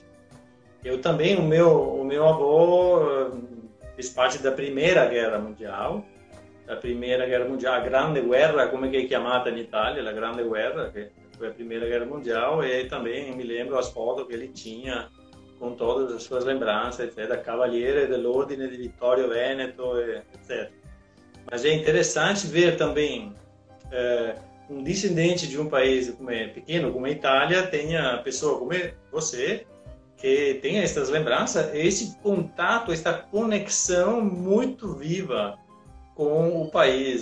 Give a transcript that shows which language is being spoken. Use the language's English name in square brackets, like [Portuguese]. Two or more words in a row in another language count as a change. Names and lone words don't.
[Portuguese] Eu também, o meu avô fez parte da Primeira Guerra Mundial. A Grande Guerra, como é que é chamada na Itália, a Grande Guerra, que foi a Primeira Guerra Mundial, e também me lembro as fotos que ele tinha com todas as suas lembranças, etc., [Italian] Cavaliere dell'Ordine di Vittorio Veneto, [Portuguese] etc. Mas é interessante ver também um descendente de um país pequeno como a Itália, tenha pessoa como você, que tenha essas lembranças, esse contato, essa conexão muito viva com o país.